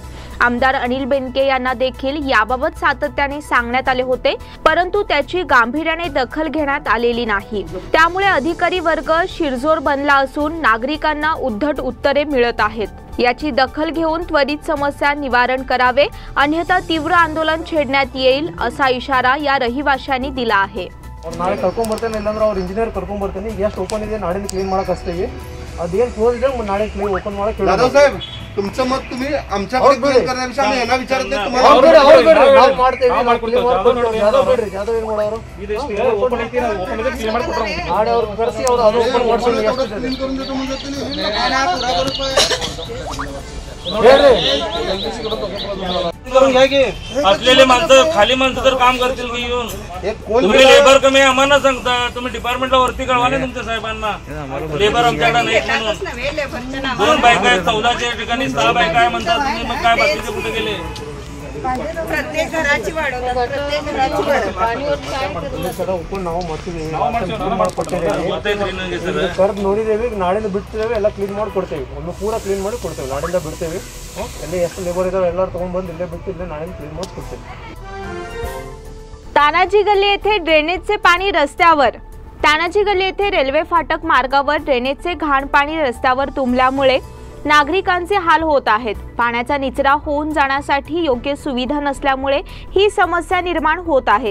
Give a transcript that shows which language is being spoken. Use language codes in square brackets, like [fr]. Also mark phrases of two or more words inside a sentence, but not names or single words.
[mr] आमदार अनिल बेनके यांना देखील याबाबत सातत्याने सांगण्यात आले होते, परंतु त्याची गांभीर्याने दखल घेण्यात आलेली नाही। त्यामुळे अधिकारी वर्ग शिरजोर बनला असून नागरिकांना उद्धट उत्तरे मिळत आहेत। याची दखल घेऊन त्वरित समस्या निवारण करावे, अन्यथा तीव्र आंदोलन छेडण्यात येईल असा इशारा या रहिवाशांनी दिला आहे। [kn] ನಾಳೆ ಕರ್ಕೊಂಡು ಬರ್ತಾನೆ ಇಲ್ಲಾಂದ್ರೆ ಅವ್ರ ಇಂಜಿನಿಯರ್ ಕರ್ಕೊಂಡು ಬರ್ತಾನೆ ಎಷ್ಟು ಓಪನ್ ಇದೆ ನಾಳೆ ಕ್ಲೀನ್ ಮಾಡಕ್ಕೆ ಹಚ್ತೀವಿ ಅದೇನು ಕ್ಲೋಸ್ ಇದೆ ನಾಳೆ ಕ್ಲೀನ್ ಓಪನ್ ಮಾಡಕ್ಕೆ [mr] दादा साहेब तुमचं मत तुम्ही आमच्याकडे क्लिअर करण्याविषयी आम्ही यांना विचारत नाही तुम्हाला [kn] ನಾವು ಮಾಡ್ತೇವೆ ಯಾದವ್ ಬಿಡ್ರಿ ಯಾದವ್ ಏನು ಮಾಡೋರು ಓಪನ್ ಐತಿ ಓಪನ್ ಇದೆ ಕ್ಲೀನ್ ಮಾಡಿ ಕೊಡ್ತಾರೆ ನಾಳೆ ಅವ್ರು ಕರೆಸಿ ಅವ್ರು ಅದು ಓಪನ್ ಮಾಡ್ಸೋದು ಎಷ್ಟು [mr] क्लीन करून देतो म्हणजे करून घ्या की असलेले माणसं खाली माणसं जर काम करतील की येऊन तुम्ही लेबर कमी आम्हाला सांगता, तुम्ही डिपार्टमेंटला वरती कळवा नाही तुमच्या साहेबांना लेबर आमच्याकडे नाही म्हणून। 2 बायका आहेत 14च्या ठिकाणी 6 बायका आहे म्हणतात तुम्ही, मग काय बाकीचे कुठे गेले? प्रत्येक घराची वाढवतात, प्रत्येक घराची वाढवतात। [kn] ಓಪನ್ ನಾವು ಮಾಡ್ತೀವಿ ಸರ್ ಕರೆದು ನೋಡಿದೇವೆ, ನಾಳೆಯಿಂದ ಬಿಡ್ತೇವೆ, ಎಲ್ಲ ಕ್ಲೀನ್ ಮಾಡಿ ಕೊಡ್ತೇವೆ, ಒಮ್ಮೆ ಪೂರ ಕ್ಲೀನ್ ಮಾಡಿ ಕೊಡ್ತೇವೆ, ನಾಳೆಯಿಂದ ಬಿಡ್ತೇವೆ। ಎಲ್ಲಿ ಎಷ್ಟು ಲೇಬರ್ ಇದಾವೆ ಎಲ್ಲರೂ ತಗೊಂಡು ಬಂದು ಇಲ್ಲೇ ಬಿಟ್ಟು ಇಲ್ಲೇ ನಾಳೆಯಿಂದ ಕ್ಲೀನ್ ಮಾಡಿ ಕೊಡ್ತೇವೆ। [mr] तानाजी गल्ली येथे ड्रेनेजचे पाणी रस्त्यावर। तानाजी गल्ली येथे रेल्वे फाटक मार्गावर ड्रेनेजचे घाण पाणी रस्त्यावर तुंबल्यामुळे नागरिकांचे हाल होत आहेत। पाण्याचा निचरा होऊन जाण्यासाठी योग्य सुविधा नसल्यामुळे ही समस्या निर्माण होत आहे।